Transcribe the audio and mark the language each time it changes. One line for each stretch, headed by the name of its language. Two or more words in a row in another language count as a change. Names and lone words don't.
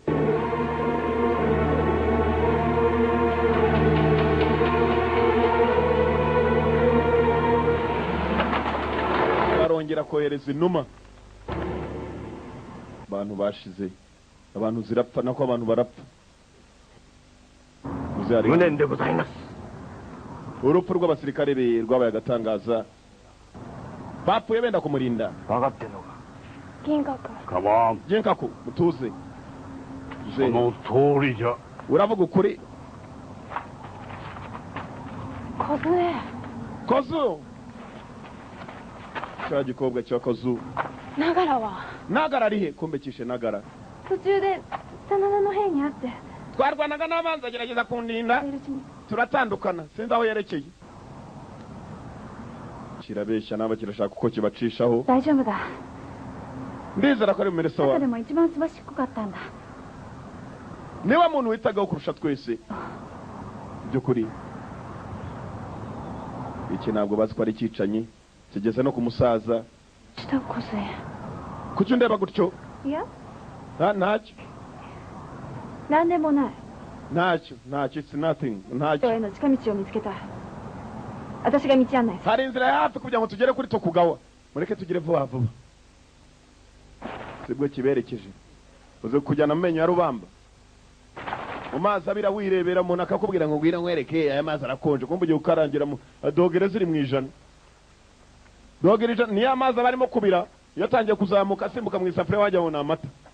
Kinyarwanda: barongera kohereza inuma abantu bashize abantu zirapfa nako abantu barapfa urupfu rw'abasirikare be rwabaye agatangaza bapfuye benda kumurinda Ginkaku mutuze
Japanese: その通りじゃ。
Kinyarwanda: uravuga ukuri
Japanese: 小杖。
Kinyarwanda: 小僧 cya gikobwa cya kazu
Japanese: ながらは
Kinyarwanda: nagara ari he kumbekishe nagara
Japanese: 途中で真田の兵に会って
Kinyarwanda: twarwanaga n'abanzi agerageza kundinda
Japanese: いるうちに
Kinyarwanda: turatandukana sinzi aho yerekeye kirabeshya naba kirashaka uko kibacishaho
Japanese: 大丈夫だ
Kinyarwanda: ndizera ko ari bumere
Japanese: 中
Kinyarwanda: sawa
Japanese: でも一番すばしっこかったんだ
Kinyarwanda: niba muntu witagaho kurusha twese by'ukuri iki ntabwo bazi ko ari icyicanyi kigeze no ku musaza
Japanese: した小杖
Kinyarwanda: kuki undeba gutyo
Japanese: いや
Kinyarwanda: ntacyo
Japanese: 何でもない
Kinyarwanda: ntacyo
English: it's nothing
Japanese: 人
Kinyarwanda: ntacyo
Japanese: への近道を見つけた私が道案内する
Kinyarwanda: hari inzira ya hafi kugira ngo tugere kuri Tokugawa mureke tugire vuba vuba sibwo kiberekeje uze kujyana mu menyo ya rubamba mu mazi abira wirebera umuntu akakubwira ngo ngwira nkwereke aya mazi arakonje kumva ugiye ukarangira mu dogere ziri mu ijana dogere ijana niyo amazi aba arimo kubira iyo atangiye kuzamuka asimbuka mu isafuriya wajya ngo ni amata